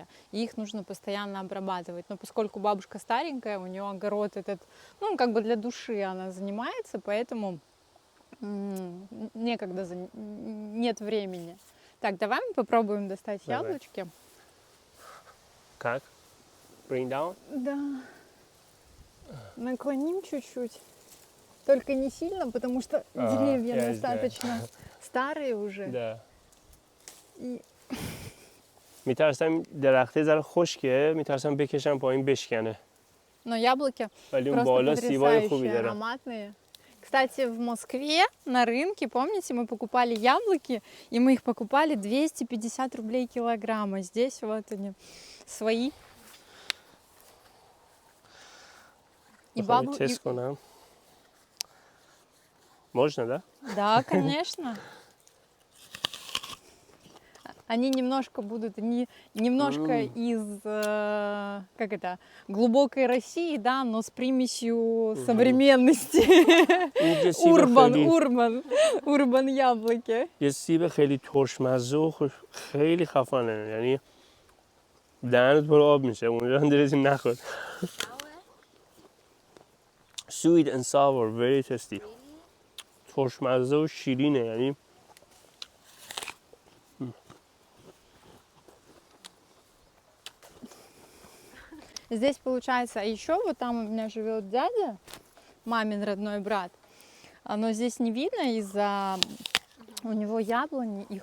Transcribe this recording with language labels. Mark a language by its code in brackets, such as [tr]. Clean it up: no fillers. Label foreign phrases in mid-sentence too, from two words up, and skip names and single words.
[ru] И их нужно постоянно обрабатывать. Но поскольку бабушка старенькая, у нее огород этот, ну, как бы для души она занимается, поэтому некогда, нет времени. Так, давай мы попробуем достать яблочки. Как? [en] Bring down? [ru] Да. Наклоним чуть-чуть. Только не сильно, потому что деревья достаточно старые уже. Да. И... [fa] میترسم درخته ذره خشکه، میترسم بکشم پایین بشکنه. [ru] Но яблоки [fa] ولی اون [ru] просто [fa] بالا سیبای خوبی [ru] потрясающие, [fa] داره. [ru] ароматные. Кстати, в Москве на рынке, помните, мы покупали яблоки, и мы их покупали 250 рублей килограмм, а здесь вот они, свои. И бабу... [fa] تست کنم. [ru] Можно, да? Да, конечно. они немножко будут немножко из как это, глубокой России, да, но с примесью современности. Урбан яблоки. [fa] یه سیب خیلی ترشمزه و خیلی خفنه، یعنی دهنت پر آب میشه اونجا درستی نخور. [en] Sweet and sour, very tasty. [fa] ترشمزه و شیرینه، یعنی [ru] Здесь получается, а еще вот там у меня живет дядя, мамин родной брат, но здесь не видно из-за у него яблони, их